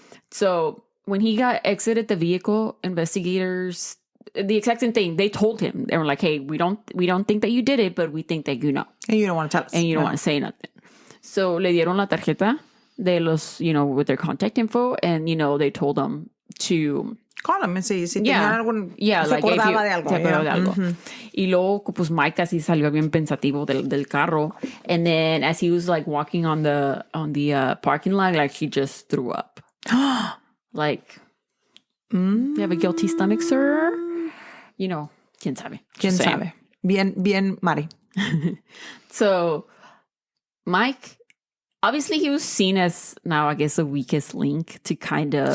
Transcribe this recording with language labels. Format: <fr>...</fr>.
<en>So when he exited the vehicle, investigators, the exact same thing, they told him. They were like, hey, we don't think that you did it, but we think that you know. And you don't want to tell us. And you don't want to say nothing. So</en> <es>le dieron la tarjeta de los,</es> <en>you know, with their contact info, and, you know, they told them to call him and say,</en> <es>si tenían algún,</es> <en>like</en> <es>se acordaba de algo. Se acordaba de algo. Y luego, pues, Mike así salió bien pensativo del carro.</es> <en>And then as he was, like, walking on the parking lot, like, he just threw up. Like, you have a guilty stomach, sir?</en> <es>You know, quién sabe. Quién sabe. Bien, Mari.</es> <en>So, Mike, obviously he was seen as now, I guess, the weakest link to kind of...</en>